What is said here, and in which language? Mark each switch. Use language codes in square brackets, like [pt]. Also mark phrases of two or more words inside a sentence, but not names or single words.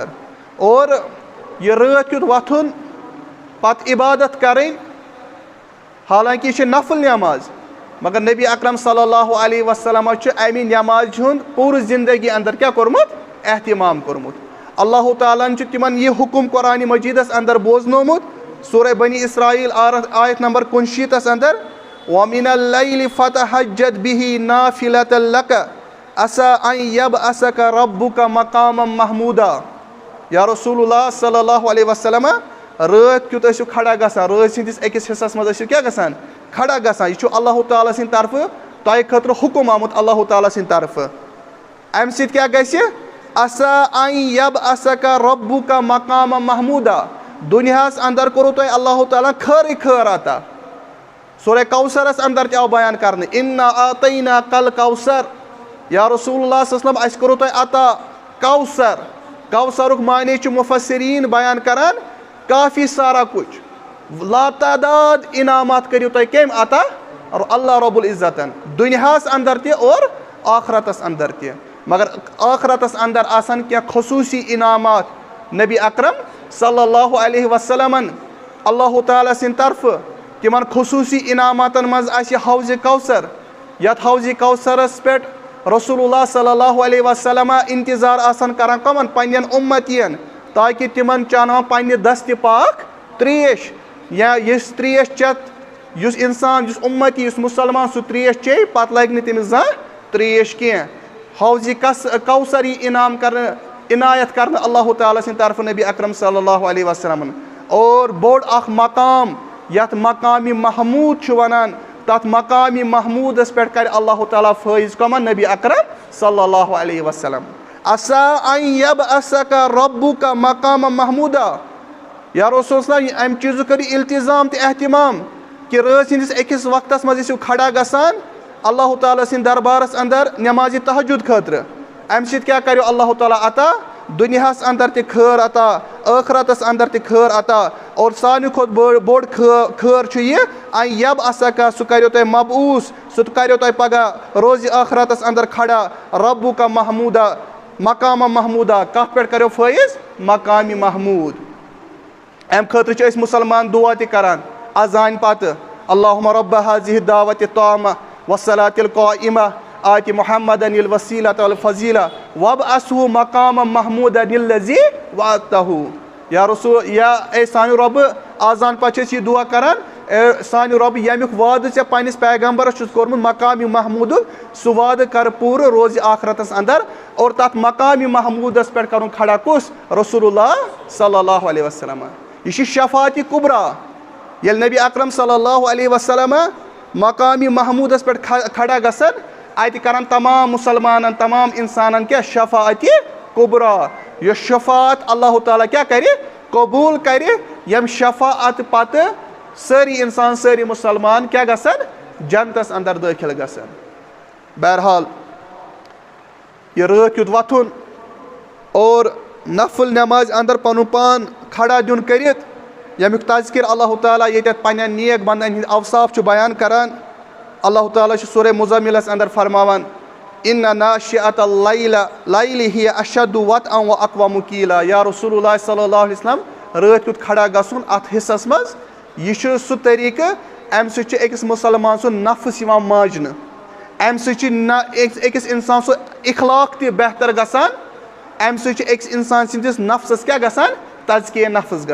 [ks] اور یہِ رٲتھ کیُتھ وۄتھُن پتہٕ عبادت کرٕنۍ حالانکہِ یہِ چھِ نفل نٮ۪ماز مگر نبی اکرم [ar] صلی اللہ علیہ وسلم [ks] چھُ امہِ نٮ۪مازِ ہُنٛد پوٗرٕ زندگی اندر کیٛاہ کوٚرمُت احتمام کوٚرمُت. اللہ تعالیٰ ہن چھُ تِمن یہِ حُکم قرآنِ مجیدس اندر بوزنومُت سورہ بنی اسرائیل آیت نمبر 65 اندر [ar] وَمِنَ اللَّيْلِ فَتَہَجَّد بِهِ نَافِلَةً لَكَ عَسَىٰ أَن يَبْعَثَكَ رَبُّكَ مَقَامًا مَحْموٗدًا. یا رسول اللہ صلی اللہ علیہ وسلم [ks] رٲتھ کیُتھ ٲسِو کھڑا گژھان رٲژ ہِنٛدِس أکِس حِصس منٛز ٲسِو کیٛاہ گژھان کھڑا گژھان. یہِ چھُ اللہ تعالیٰ سٕنٛدِ طرفہٕ تۄہہِ خٲطرٕ حُکم آمُت اللہ تعالیٰ سٕنٛدِ طرفہٕ. امہِ سۭتۍ کیٛاہ گژھِ [ar] عَسَىٰ أن يَبْعَثَكَ رَبُّكَ مَقَامًا مَحْموٗدًا. [ks] دُنیاہس اندر کوٚروٕ تۄہہِ اللہ تعالیٰ خٲرٕے خٲر عطا. سورہ کوثرس اندر تہِ آو بیان کرنہٕ [ar] اِنَّا أعطَيْنَاكَ الْكَوْثَر. یا رسول اللہ صلی اللہ علیہ وسلم [ks] اسہِ کوٚروٕ تۄہہِ عطا کوثر. کوثرُک معنے چھُ مُفسریٖن بیان کران کافی سارا کُچھ لاتعداد انعامات کٔرِو تۄہہِ کٔمۍ عطا اللہ رب العزتن دُنیاہس اندر تہِ اور آخرتس اندر تہِ. مگر آخرتس اندر آسن کینٛہہ خصوٗصی انعامات نبی اکرم [ar] صلی اللہ علیہ وسلمن [ks] اللہ تعالیٰ سٕنٛدِ طرفہٕ. تِمن خصوٗصی انعاماتن منٛز آسہِ حوضِ کوثر یتھ حوضِ کوثرس پٮ۪ٹھ رسول اللہ [ar] صلی اللہ علیہ وسلم [ks] انتظار آسان کران کٕمن پننٮ۪ن اُمتین تاکہِ تِمن چاناوان پننہِ دستہِ پاک تریش یا یُس تریش چٮ۪تھ یُس انسان یُس اُمتی یُس مُسلمان سُہ تریش چیٚیہِ پتہٕ لگہِ نہٕ تٔمِس زانٛہہ تریش کینٛہہ. حوضِ کوثر یی انعام کرنہٕ عنایت کرنہٕ اللہ تعالیٰ سٕنٛدِ طرفہٕ نبی اکرم [ar] صلی اللہ علیہ وسلمن. [ks] اور بوٚڑ اکھ مقام یتھ مقامِ محموٗد چھُ ونان تتھ مقامِ محموٗدس پٮ۪ٹھ کرِ اللہ تعالیٰ فٲیض کٕمن نبی اکرم [ar] صلی اللہ علیہ وسلم. [ks] عَسَىٰ أن يَبْعَثَكَ رَبُّكَ مَقَامًا مَحْموٗدًا. یا رسول صلی امہِ چیٖزُک کٔرِو التظام تہٕ احتمام کہِ رٲژ ہِنٛدِس أکِس وقتس منٛز ٲسِو کھڑا گژھان اللہ تعالیٰ سٕنٛدِ دربارس اندر نٮ۪مازِ تہجُد خٲطرٕ. امہِ سۭتۍ کیٛاہ کریو اللہ تعالیٰ عطا دُنیاہس اندر تہِ خٲر عطا ٲخرتس اندر تہِ خٲر عطا. اور ساروی کھۄتہٕ بوٚڑ خٲر چھُ یہِ ان یبعثک سُہ کریو تۄہہِ مبعوٗث سُہ کریو تۄہہِ پگاہ روزِ ٲخرتس اندر کھڑا [ar] ربُّکَ محموٗدا مقامہ محموٗدا. [ks] کتھ پٮ۪ٹھ کریو فٲیض مقامِ محموٗد. امہِ خٲطرٕ چھِ أسۍ مُسلمان دُعا تہِ کران اذانہِ پتہٕ [ar] اللہُمَ رۄبَّ ہذِہِ الدعوۃِ التامہ والصلاۃِ القائمہ آتِ محمدًا الوسیلۃ والفضیلہ وابعثہ مقامًا محموٗدًا الذی وعدتہ. [ks] یا رسول یا اے سانہِ رۄبہٕ آزان پتہٕ چھِ أسۍ یہِ دُعا کران سانہِ رۄبہٕ ییٚمیُک وعدٕ ژےٚ پننِس پیغمبرس چھُس کوٚرمُت مقامِ محموٗدُک سُہ وعدٕ کر پوٗرٕ روزِ آخرتس اندر. اور تتھ مقامِ محموٗدس پٮ۪ٹھ کرُن کھڑا کُس رسول اللہ [ar] صلی اللہ علیہ وسلم. [ks] یہِ چھِ شفاعتِ کُبرا ییٚلہِ نبی اکرم [ar] صلی اللہ علیہ وسلم [ks] مقامِ محموٗدس پٮ۪ٹھ کھڑا گژھن اتہِ کرن تمام مُسلمانن تمام انسانن کیٛاہ شفاعتِ کُبرا. یۄس شفاعت اللہ تعالیٰ کیٛاہ کرِ قبوٗل کرِ ییٚمہِ شفاعت پتہٕ سٲری انسان سٲری مُسلمان کیٛاہ گژھن جنتس اندر دٲخل گژھن. بہرحال یہِ رٲتھ کیُتھ وۄتھُن اور نفل نٮ۪مازِ اندر پنُن پان کھڑا دیُن کٔرِتھ ییٚمیُک تذکر اللہ تعالیٰ ییٚتٮ۪تھ پننٮ۪ن نیک بندن ہٕنٛدۍ اوصاف چھُ بیان کران اللہ تعالیٰ چھُ سورہ مزملس اندر فرماوان [ar] اِنَّ ناشِئَةَ اللَّيْلِ هِيَ أَشَدُّ وَطْئًا وَأَقْوَمُ قِیلًا یا رسول اللہ صلی اللہ علیہ وسلم [ks] رٲتھ کیُتھ کھڑا گژھُن اَتھ حصس منٛز یہِ چھُ سُہ طریٖقہٕ اَمہِ سۭتۍ چھُ أکِس مُسلمان سُنٛد نفس یِوان ماجنہٕ اَمہِ سۭتۍ چھُ أکِس اِنسان سُہ اخلاق تہِ بہتر گژھان اَمہِ سۭتۍ چھُ أکِس اِنسان سٕنٛدِس نفسس کیٛاہ گژھان تزکیہ نفس